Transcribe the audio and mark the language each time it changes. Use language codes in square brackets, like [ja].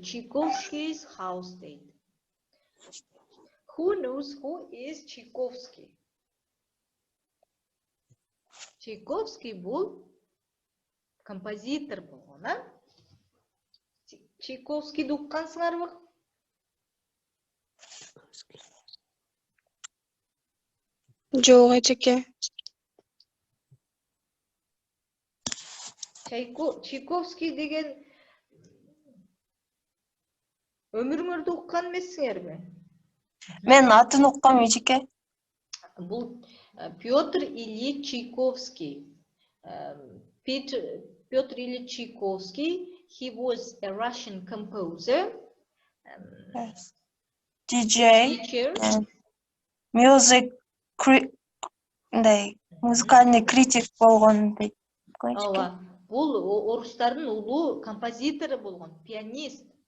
[en] Чайковский's house [ky] дейт. [en] Who knows who is Tchaikovsky? [ky] Tchaikovsky бул композитор болгон, Чайковскийди уккансыңарбы? Жок, эчеке. Чайковский деген өмүрүңөрдө уккан эмессиңерби? Мен атын уккам эжеке. Бул Петр Ильич Чайковский. [en] Петр Ильич Чайковский, he was a Russian composer, DJ teacher. and music [ru] музыкальный критик [ky] болгон дейт. Ооба, бул орустардын улуу композитору болгон, пианист.